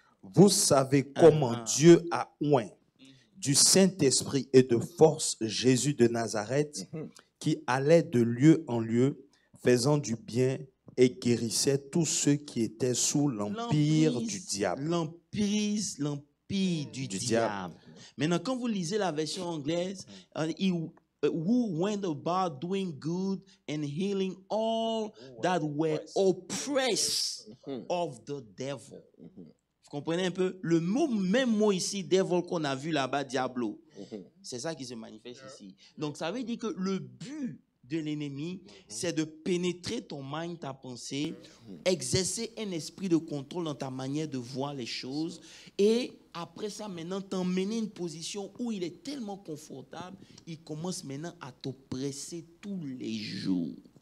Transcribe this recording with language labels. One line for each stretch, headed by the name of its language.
French: Vous savez comment Dieu a oint du Saint-Esprit et de force Jésus de Nazareth, qui allait de lieu en lieu, faisant du bien et guérissait tous ceux qui étaient sous l'empire du diable. L'empire du diable. Maintenant, quand vous lisez la version anglaise,
English: who went about doing good and healing all that were oppressed of the devil.
French: Vous comprenez un peu? Le même mot ici, devil, qu'on a vu là-bas, diablo, c'est ça qui se manifeste ici. Donc, ça veut dire que le but de l'ennemi, c'est de pénétrer ton mind, ta pensée, exercer un esprit de contrôle dans ta manière de voir les choses et après ça, maintenant, t'emmener une position où il est tellement confortable, il commence maintenant à t'oppresser tous les jours.